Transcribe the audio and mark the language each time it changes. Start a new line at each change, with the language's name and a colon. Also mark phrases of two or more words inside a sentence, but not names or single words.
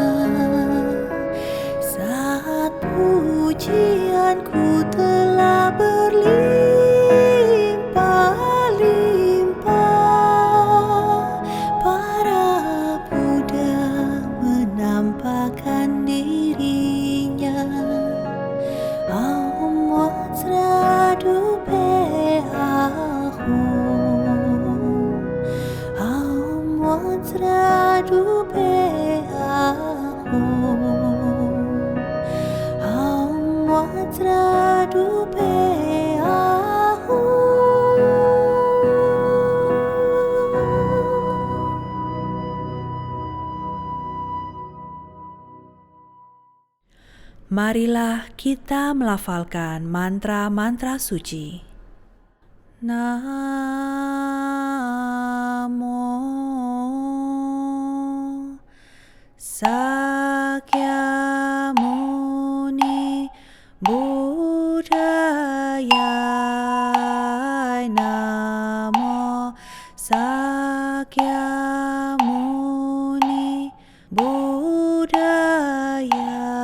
Indonesian: saat pujianku telah berlimpah-limpah. Para Buddha menampakkan dirinya.
Sanskrit: Om Wajradupe Ahum, Om Wajradupe Ahum, Om Wajradupe Ahum.
Indonesian: Marilah kita melafalkan mantra-mantra suci.
Sanskrit: Namo Sakyamuni Buddhaya. Namo Sakyamuni Buddhaya.